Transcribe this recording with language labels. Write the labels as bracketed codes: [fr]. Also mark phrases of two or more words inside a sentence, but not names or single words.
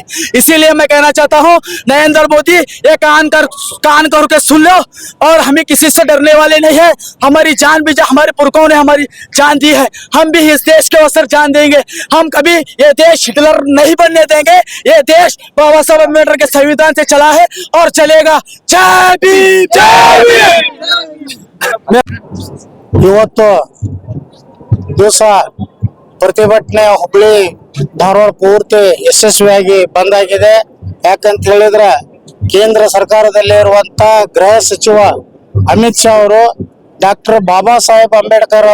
[hi] इसीलिए मैं कहना चाहता हूँ, नरेंद्र मोदी ये कान करके सुन लो, और हमें किसी से डरने वाले नहीं है। हमारी जान भी हमारे पुरखों ने हमारी जान दी है, हम भी इस देश के अवसर जान देंगे। हम कभी ये देश हिटलर नहीं बनने देंगे। ये देश बाबा साहब अम्बेडकर के संविधान से चला है और चलेगा। जय भीम, जय भीम। [kn] ಇವತ್ತು ದಿವಸ ಪ್ರತಿಭಟನೆ ಹುಬ್ಳಿ ಧಾರವಾಡ ಪೂರ್ತಿ ಯಶಸ್ವಿಯಾಗಿ ಬಂದ್ ಆಗಿದೆ. ಯಾಕಂತ ಹೇಳಿದ್ರೆ ಕೇಂದ್ರ ಸರ್ಕಾರದಲ್ಲಿ ಇರುವಂತ ಗೃಹ ಸಚಿವ ಅಮಿತ್ ಶಾ ಅವರು ಡಾಕ್ಟರ್ ಬಾಬಾ ಸಾಹೇಬ್ ಅಂಬೇಡ್ಕರ್